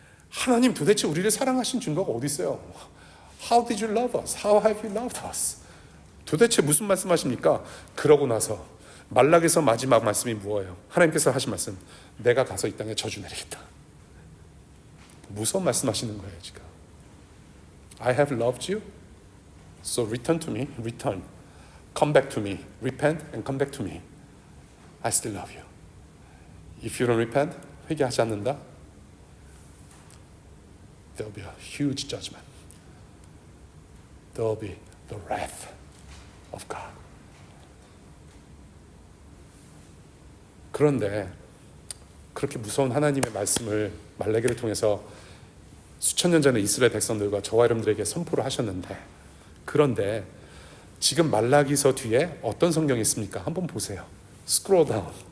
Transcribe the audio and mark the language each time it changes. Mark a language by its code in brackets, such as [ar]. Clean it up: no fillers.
[ko] 하나님 도대체 우리를 사랑하신 증거가 어디 있어요? [en] How did you love us? How have you loved us? [ko] 도대체 무슨 말씀하십니까? 그러고 나서 말라기서 마지막 말씀이 뭐예요? 하나님께서 하신 말씀, 내가 가서 이 땅에 저주 내리겠다. 무서운 말씀하시는 거예요 지금. [en] I have loved you, so return to me, return. Come back to me, repent and come back to me. I still love you. If you don't repent, [ko] 회개하지 않는다, [en] there will be a huge judgment. There will be the wrath of God. [ko] 그런데 그렇게 무서운 하나님의 말씀을 말라기를 통해서 수천 년 전에 이스라엘 백성들과 저와 여러분들에게 선포를 하셨는데, 그런데 지금 말라기서 뒤에 어떤 성경이 있습니까? 한번 보세요. 스크롤 다운.